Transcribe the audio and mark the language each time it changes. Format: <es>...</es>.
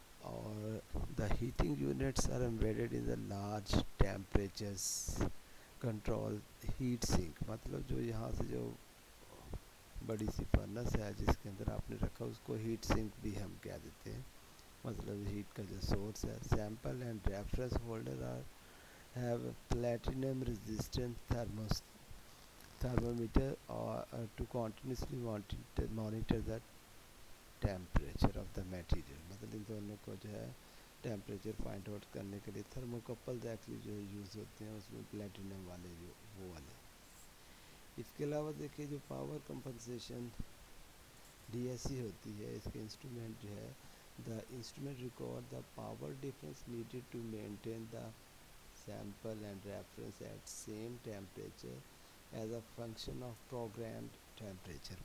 <ur>اور</ur> <en>the heating units are embedded in the large temperatures control heat sink,</en> <ur>مطلب جو یہاں سے جو بڑی سی فرنس ہے جس کے اندر آپ نے رکھا اس کو ہیٹ سنک بھی ہم کہہ دیتے ہیں، مطلب ہیٹ کا جو سورس ہے.</ur> <en>Sample and reference holder are have platinum resistant thermometer to continuously monitor the temperature of the material.</en> <ur>مطلب ان دونوں کو جو ہے ٹیمپریچر فائنڈ آؤٹ کرنے کے لیے تھرموکپلز ایکچولی جو یوز ہوتے ہیں، اس میں پلیٹینم والے جو وہ والے. اس کے علاوہ دیکھیے جو power compensation D S C ہوتی ہے، اس کے انسٹرومنٹ جو ہے</ur> <en>The instrument record the power difference needed to maintain the sample and reference at same temperature as a function of programmed temperature.</en>